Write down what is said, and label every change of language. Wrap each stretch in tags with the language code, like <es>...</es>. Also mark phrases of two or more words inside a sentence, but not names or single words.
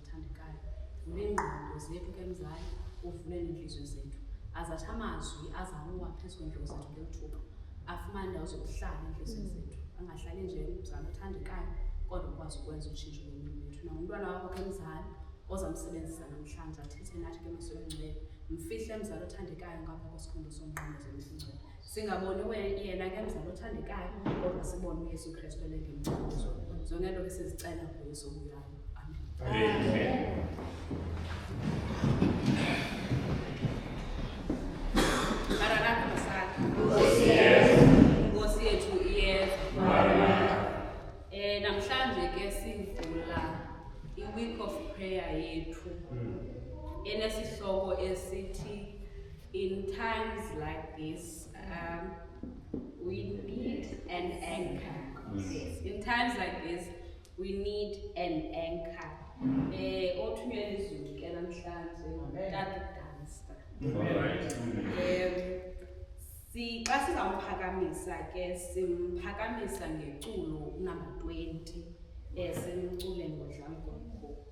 <xh>uthandekayo nengqondo zethu ke mzali uvule neenhliziyo zethu azathi amazwi azawuwa phezu kweentloko zethu ngethuba afumane indawo zokuhlala entliziyweni zethu angahlali nje mzali uthandekayo kodwa ukwazi ukwenza utshintsho lwempilo yethu nangumntwana wakho ke mzali ozamsebenzisa namhlanje athethe nathi ke masongcwele mfihle mzali othandekayo ngapha kwesikhumbuzo somnqamlezo wemfundiso singaboni yena ke mzali othandekayo kodwa sibone uYesu Kristu elengemnqamlezo zonke nto ke sizicela kuYesu obuyayo amen. Maranatha masala Nkosi yethu iyeza namhlanje ke sivula i-</xh> <en>week of prayer</en> <xh>yethu enesihloko esithi</xh> <en>in times like this we need an anchor. In times like this we need an anchor.</en> <xh>Othunyelwa izulu ke namhlanje Tata Dansta. Xa sizamphakamisa ke simphakamisa ngeculo number 20 simcule ngoDlamgo Mkhosi.</xh>